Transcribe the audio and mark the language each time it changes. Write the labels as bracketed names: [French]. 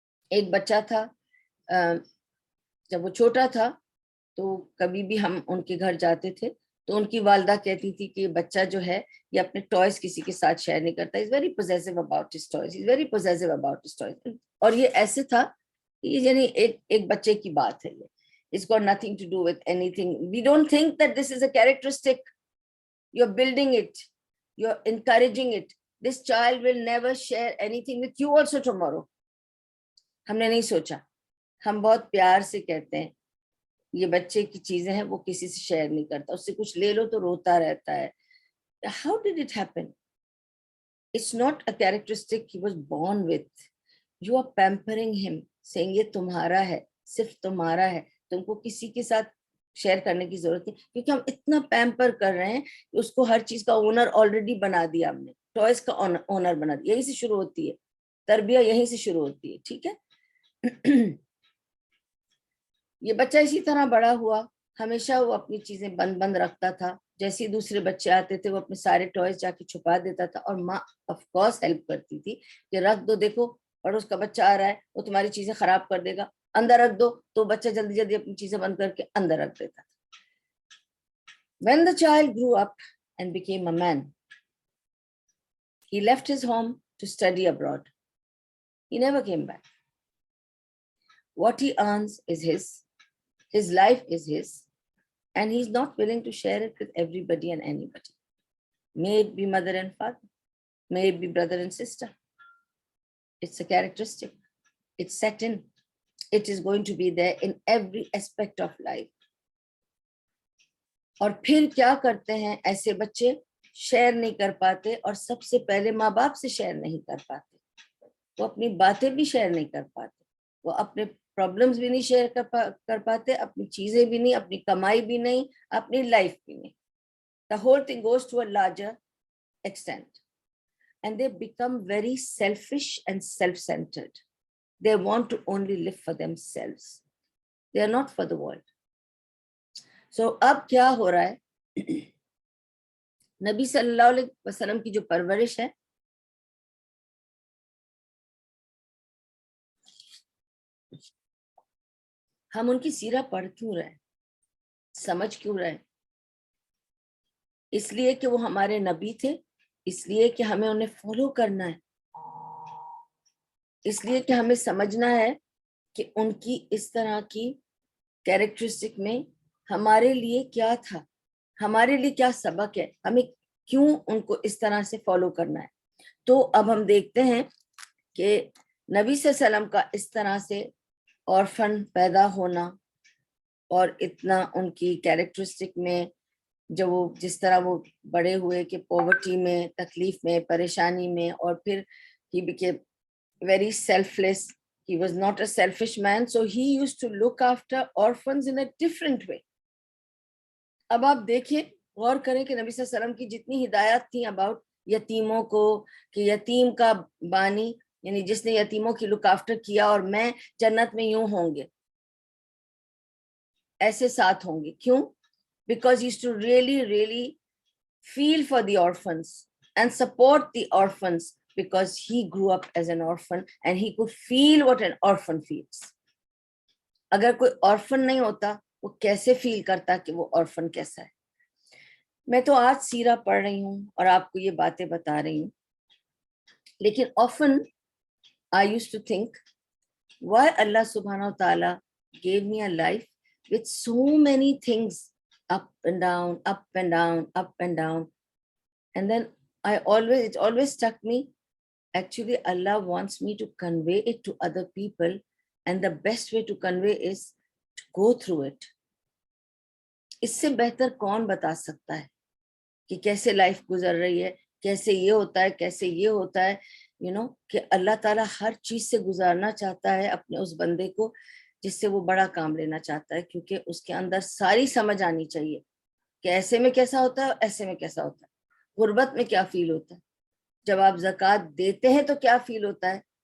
[Urdu] ایک بچہ تھا, جب وہ چھوٹا تھا تو کبھی بھی ہم ان کے گھر جاتے تھے تو ان کی والدہ کہتی تھی کہ یہ بچہ جو ہے یہ اپنے ٹوائز کسی کے ساتھ شیئر نہیں کرتا, [English] is very possessive about his toys, [Urdu] is very possessive about his toys. اور یہ ایسے تھا, یعنی ایک بچے کی بات ہے یہ, [English] it's got nothing to do with anything. We don't think that this is a characteristic. You're building it, you're encouraging it. This child will never share anything with you also tomorrow. [Urdu] ہم نے نہیں سوچا, ہم بہت پیار سے کہتے ہیں یہ بچے کی چیزیں ہیں وہ کسی سے شیئر نہیں کرتا, اس سے کچھ لے لو تو روتا رہتا ہے. [English] How did it happen? It's not a characteristic he was born with. You are pampering him, saying [Urdu] یہ تمہارا ہے, صرف تمہارا ہے, تم کو کسی کے ساتھ شیئر کرنے کی ضرورت نہیں, کیونکہ ہم اتنا پیمپر کر رہے ہیں کہ اس کو ہر چیز کا اونر آلریڈی بنا دیا ہم نے, ٹوائز کا اونر بنا دیا. یہیں سے شروع ہوتی ہے تربیہ, یہیں سے شروع ہوتی ہے. ٹھیک ہے. یہ بچہ اسی طرح بڑا ہوا, ہمیشہ وہ اپنی چیزیں بند رکھتا تھا. جیسے دوسرے بچے آتے تھے وہ اپنے سارے ٹوائز جا کے چھپا دیتا تھا, اور ماں آف کورس ہیلپ کرتی تھی کہ رکھ دو, دیکھو پڑوس کا بچہ آ رہا ہے وہ تمہاری چیزیں خراب کر دے گا, اندر رکھ دو, تو بچہ جلدی جلدی اپنی چیزیں بند کر کے اندر رکھ دیتا. [English] When the child grew up and became a man, he left his home to study abroad. He never came back. What he earns is his life is his, and he's not willing to share it with everybody and anybody. May it be mother and father, may it be brother and sister. It's a characteristic. It's set in. It is going to be there in every aspect of life. [Urdu] اور پھر کیا کرتے ہیں ایسے بچے, share نہیں کر پاتے, اور سب سے پہلے ماں باپ سے شیئر نہیں کر پاتے. وہ اپنی باتیں بھی شیئر نہیں کر پاتے, وہ اپنے پرابلمز بھی نہیں شیئر کر پاتے, اپنی چیزیں بھی نہیں, اپنی کمائی بھی نہیں, اپنی لائف بھی نہیں. [English] The whole thing goes to a larger extent. And they become very selfish and self-centered. They want to only live for themselves. They are not for the world. [Urdu] So اب کیا ہو رہا ہے, نبی صلی اللہ علیہ وسلم کی جو پرورش ہے, ہم ان کی سیرہ پڑھ کیوں رہے, سمجھ کیوں رہے؟ اس لیے کہ وہ ہمارے نبی تھے, اس لیے کہ ہمیں انہیں فالو کرنا ہے, اس لیے کہ ہمیں سمجھنا ہے کہ ان کی اس طرح کی کیریکٹرسٹک میں ہمارے لیے کیا تھا, ہمارے لیے کیا سبق ہے, ہمیں کیوں ان کو اس طرح سے فالو کرنا ہے. تو اب ہم دیکھتے ہیں کہ نبی صلی اللہ علیہ وسلم کا اس طرح سے آرفن پیدا ہونا, اور اتنا ان کی کیریکٹرسٹک میں جو وہ جس طرح وہ بڑے ہوئے کہ پاورٹی میں, تکلیف میں, پریشانی میں, اور پھر [English] he became very selfless. He was not a selfish man, so he used to look after orphans in a different way. [Urdu] اب آپ دیکھیں, غور کریں کہ نبی صلی اللہ علیہ وسلم کی جتنی ہدایات تھیں اباؤٹ یتیموں کو, کہ یتیم کا بانی یعنی جس نے یتیموں کی لک آفٹر کیا, اور میں جنت میں یوں ہوں گے, ایسے ساتھ ہوں گے. کیوں؟ [English] because he used to really feel for the orphans and support the orphans, because he grew up as an orphan and he could feel what an orphan feels. [Urdu] اگر کوئی orphan نہیں ہوتا وہ کیسے فیل کرتا کہ وہ orphan کیسا ہے. میں تو آج سیرہ پڑھ رہی ہوں اور آپ کو یہ باتیں بتا رہی ہوں, لیکن [English] often I used to think why Allah subhanahu wa ta'ala gave me a life with so many things up and down, up and down, up and down. And then it always struck me, actually Allah wants me to convey it to other people, and the best way to convey is to go through it. [Urdu] اس سے بہتر کون بتا سکتا ہے کہ کیسے life گزر رہی ہے, کیسے یہ ہوتا ہے, کیسے یہ ہوتا ہے, کہ اللہ تعالیٰ ہر چیز سے گزارنا چاہتا ہے اپنے اس بندے کو جس سے وہ بڑا کام لینا چاہتا ہے, کیونکہ اس کے اندر ساری سمجھ آنی چاہیے کہ ایسے میں کیسا ہوتا ہے, ایسے میں کیسا ہوتا ہے, غربت میں کیا فیل ہوتا ہے, جب آپ زکوٰۃ دیتے ہیں تو کیا فیل ہوتا ہے,